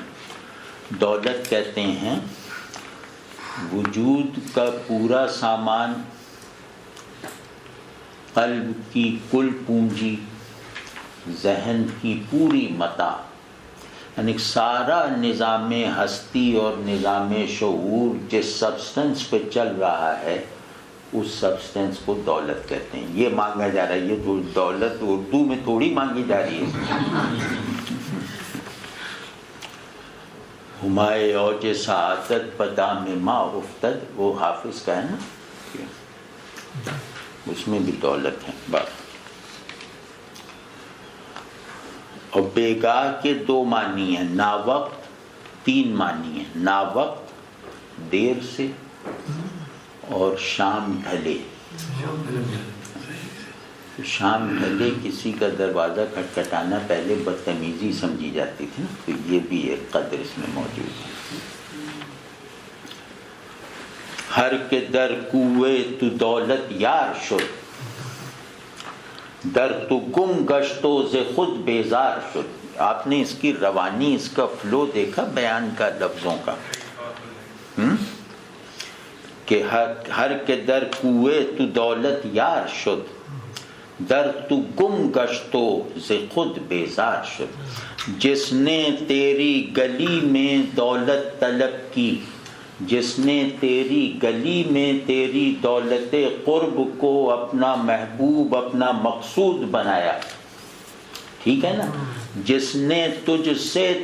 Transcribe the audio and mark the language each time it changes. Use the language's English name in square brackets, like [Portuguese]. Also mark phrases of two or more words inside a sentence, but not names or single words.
[Urdu] دولت کہتے ہیں وجود کا پورا سامان، قلب کی کل پونجی، ذہن کی پوری متاع، یعنی سارا نظام ہستی اور نظام شعور جس سبسٹنس پہ چل رہا ہے اس سبسٹنس کو دولت کہتے ہیں. یہ مانگا جا رہا ہے، یہ تو دولت اردو میں تھوڑی مانگی جا رہی ہے. [Persian] ہمائے اوج سعادت بدام ما افتد، [Urdu] وہ حافظ کا ہے نا، اس میں بھی دولت ہے. بات اور بےگاہ کے 2 معنی ہیں، ناوقت 3 معنی ہیں. ناوقت دیر سے، اور شام ڈھلے. شام ڈھلے کسی کا دروازہ کھٹکھٹانا پہلے بدتمیزی سمجھی جاتی تھی نا، تو یہ بھی ایک قدر اس میں موجود ہے. [Persian] ہر کے در کوئے تو دولت یار شد، در تو گم گشتو ز خود بیزار شد. [Urdu] آپ نے اس کی روانی، اس کا فلو دیکھا بیان کا، لفظوں کا، کہ [Persian] ہر کے در کوئے تو دولت یار شد، در تو گم گشتو ز خود بیزار شد. [Urdu] جس نے تیری گلی میں دولت طلب کی، جس نے تیری گلی میں تیری دولت قرب کو اپنا محبوب، اپنا مقصود بنایا، ٹھیک ہے نا، جس نے تجھ سے